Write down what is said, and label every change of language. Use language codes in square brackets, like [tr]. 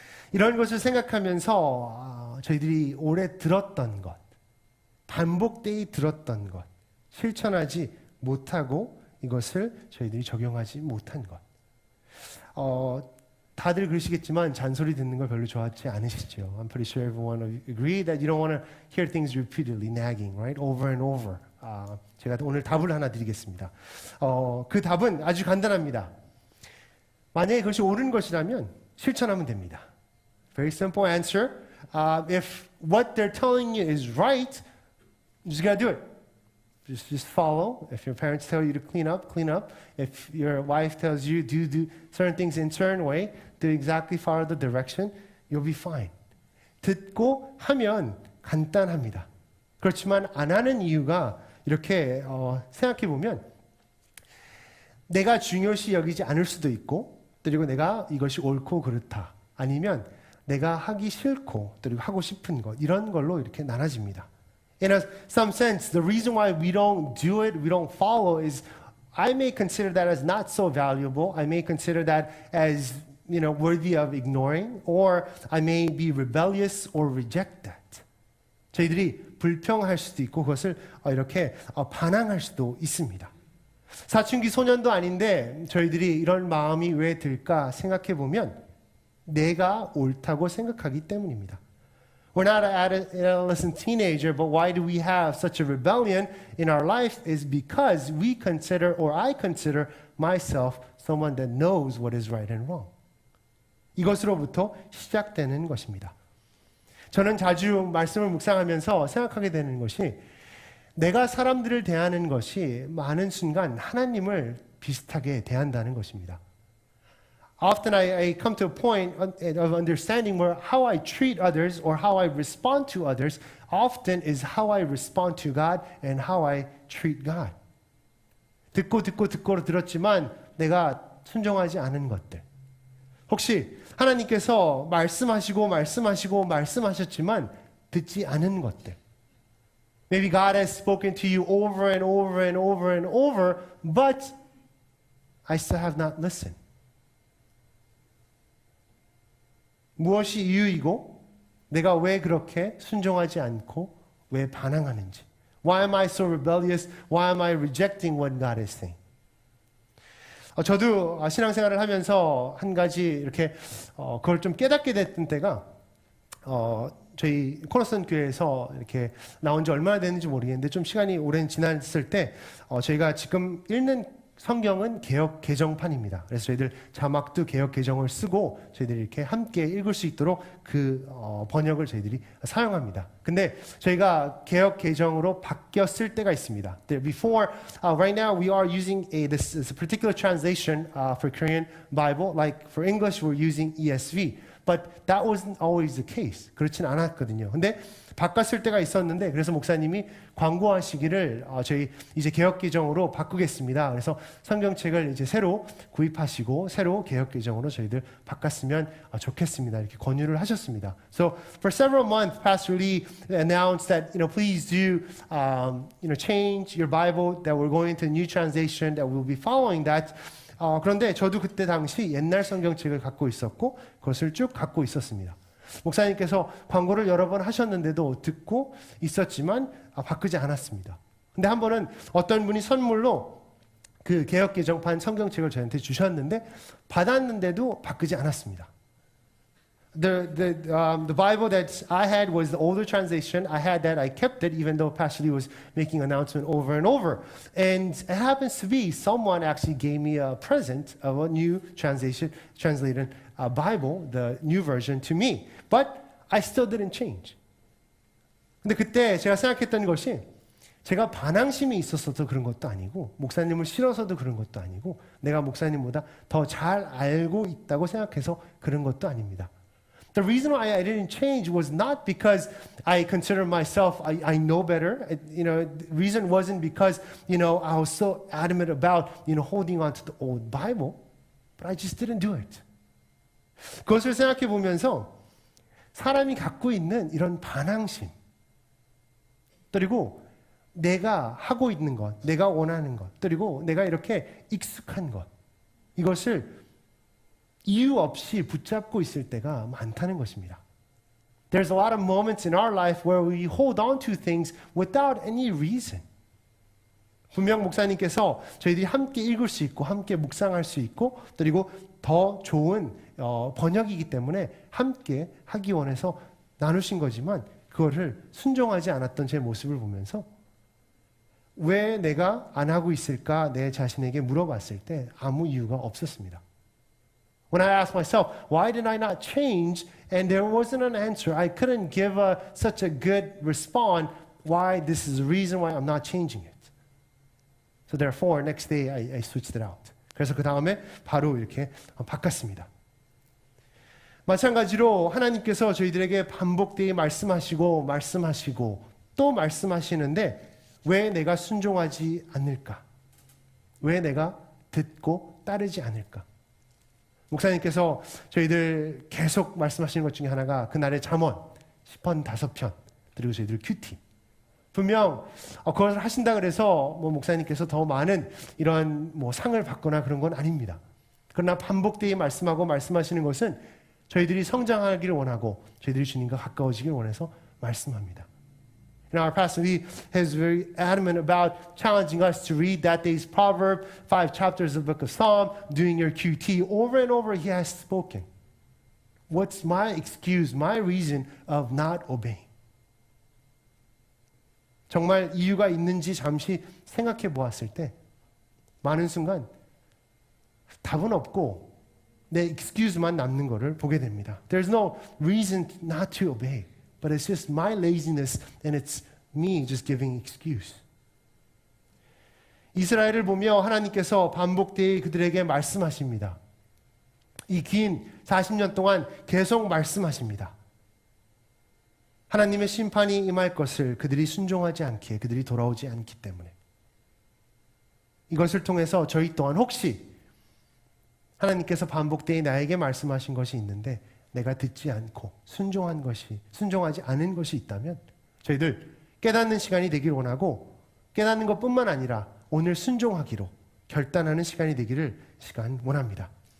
[ko] 이런 것을 생각하면서 저희들이 오래 들었던 것, 반복되이 들었던 것, 실천하지 못하고 이것을 저희들이 적용하지 못한 것. 다들 그러시겠지만 잔소리 듣는 걸 별로 좋아하지 않으시죠. [en] I'm pretty sure everyone agree that you don't want to hear things repeatedly nagging, right? Over and over. [ko] 제가 오늘 답을 하나 드리겠습니다. 그 답은 아주 간단합니다. 만약에 그것이 옳은 것이라면 실천하면 됩니다. [en] Very simple answer. If what they're telling you is right, you just gotta do it. Just follow. If your parents tell you to clean up, clean up. If your wife tells you do certain things in certain way, to exactly follow the direction, you'll be fine. [ko] 듣고 하면 간단합니다. 그렇지만 안 하는 이유가 이렇게 생각해 보면 내가 중요시 여기지 않을 수도 있고, 그리고 내가 이것이 옳고 그렇다. 아니면 내가 하기 싫고, 그리고 하고 싶은 것, 이런 걸로 이렇게 나눠집니다. [en] In some sense, the reason why we don't do it, we don't follow is I may consider that as not so valuable. I may consider that as, worthy of ignoring, or I may be rebellious or reject that. [ko] 저희들이 불평할 수도 있고 그것을 이렇게 반항할 수도 있습니다. 사춘기 소년도 아닌데 저희들이 이런 마음이 왜 들까 생각해 보면 내가 옳다고 생각하기 때문입니다. [en] We're not an adolescent teenager, but why do we have such a rebellion in our life is because we consider, or I consider myself someone that knows what is right and wrong. [ko] 이것으로부터 시작되는 것입니다. 저는 자주 말씀을 묵상하면서 생각하게 되는 것이 내가 사람들을 대하는 것이 많은 순간 하나님을 비슷하게 대한다는 것입니다. [en] Often I come to a point of understanding where how I treat others or how I respond to others often is how I respond to God and how I treat God. [ko] 듣고 들었지만 내가 순종하지 않은 것들. 혹시 하나님께서 말씀하셨지만 듣지 않은 것들. [en] Maybe God has spoken to you over and over and over and over, but I still have not listened. [ko] 무엇이 이유이고 내가 왜 그렇게 순종하지 않고 왜 반항하는지. [en] Why am I so rebellious? Why am I rejecting what God is saying? [ko] 저도 신앙생활을 하면서 한 가지 이렇게 그걸 좀 깨닫게 됐던 때가 저희 코너슨 교회에서 이렇게 나온 지 얼마나 됐는지 모르겠는데 좀 시간이 오랜 지났을 때 저희가 지금 읽는 성경은 개역 개정판입니다. 그래서 저희들 자막도 개역 개정을 쓰고 저희들이 이렇게 함께 읽을 수 있도록 그 번역을 저희들이 사용합니다. 근데 저희가 개역 개정으로 바뀌었을 때가 있습니다. [en] Before, right now we are using this particular translation for Korean Bible. Like for English we're using ESV. But that wasn't always the case. [ko] 그렇진 않았거든요. 근데 바꿨을 때가 있었는데 그래서 목사님이 광고하시기를 저희 이제 개역 개정으로 바꾸겠습니다. 그래서 성경책을 이제 새로 구입하시고 새로 개역 개정으로 저희들 바꿨으면 좋겠습니다. 이렇게 권유를 하셨습니다. [en] So for several months, Pastor Lee announced that please do change your Bible. That we're going to a new translation. That we'll be following that. [ko] 그런데 저도 그때 당시 옛날 성경책을 갖고 있었고 그것을 쭉 갖고 있었습니다. 목사님께서 광고를 여러 번 하셨는데도 듣고 있었지만 바꾸지 않았습니다. 근데 한 번은 어떤 분이 선물로 그 개역 개정판 성경책을 저한테 주셨는데 받았는데도 바꾸지 않았습니다. [en] The Bible that I had was the older translation. I had that. I kept it, even though Pastor Lee was making announcement over and over. And it happens to be someone actually gave me a present of a new translated Bible, the new version to me. But I still didn't change. [ko] 근데 그때 제가 생각했던 것이 제가 반항심이 있었어도 그런 것도 아니고 목사님을 싫어서도 그런 것도 아니고 내가 목사님보다 더 잘 알고 있다고 생각해서 그런 것도 아닙니다. [en] The reason why I didn't change was not because I consider myself, I know better. The reason wasn't because, I was so adamant about, holding on to the old Bible. But I just didn't do it. [ko] 그것을 생각해 보면서 사람이 갖고 있는 이런 반항심, 그리고 내가 하고 있는 것, 내가 원하는 것, 그리고 내가 이렇게 익숙한 것, 이것을 이유 없이 붙잡고 있을 때가 많다는 것입니다. [en] There's a lot of moments in our life where we hold on to things without any reason. [ko] 분명 목사님께서 저희들이 함께 읽을 수 있고 함께 묵상할 수 있고 그리고 더 좋은 번역이기 때문에 함께 하기 원해서 나누신 거지만 그거를 순종하지 않았던 제 모습을 보면서 왜 내가 안 하고 있을까 내 자신에게 물어봤을 때 아무 이유가 없었습니다. [en] When I asked myself, why did I not change? And there wasn't an answer. I couldn't give such a good response why this is the reason why I'm not changing it. So therefore, next day I switched it out. [ko] 그래서 그 다음에 바로 이렇게 바꿨습니다. 마찬가지로 하나님께서 저희들에게 반복되이 말씀하시고 또 말씀하시는데 왜 내가 순종하지 않을까? 왜 내가 듣고 따르지 않을까? 목사님께서 저희들 계속 말씀하시는 것 중에 하나가 그날의 잠언 10편 5편 그리고 저희들 큐티 분명 그것을 하신다 그래서 목사님께서 더 많은 이런 상을 받거나 그런 건 아닙니다. 그러나 반복되이 말씀하시는 것은 저희들이 성장하기를 원하고 저희들이 주님과 가까워지기를 원해서 말씀합니다. [en] And our pastor, he is very adamant about challenging us to read that day's proverb, 5 chapters of the book of Psalm, doing your QT. Over and over, he has spoken. What's my excuse, my reason of not obeying? [ko] 정말 이유가 있는지 잠시 생각해 보았을 때 많은 순간 답은 없고 내 excuse만 남는 것을 보게 됩니다. [en] There's no reason not to obey. But it's just my laziness and it's me just giving excuse. [ko] 이스라엘을 보며 하나님께서 반복되이 그들에게 말씀하십니다. 이 긴 40년 동안 계속 말씀하십니다. 하나님의 심판이 임할 것을 그들이 순종하지 않기에 그들이 돌아오지 않기 때문에 이것을 통해서 저희 또한 혹시 하나님께서 반복되이 나에게 말씀하신 것이 있는데 내가 듣지 않고 순종하지 않은 것이 있다면 저희들 깨닫는 시간이 되기를 원하고 깨닫는 것뿐만 아니라 오늘 순종하기로 결단하는 시간이 되기를 원합니다.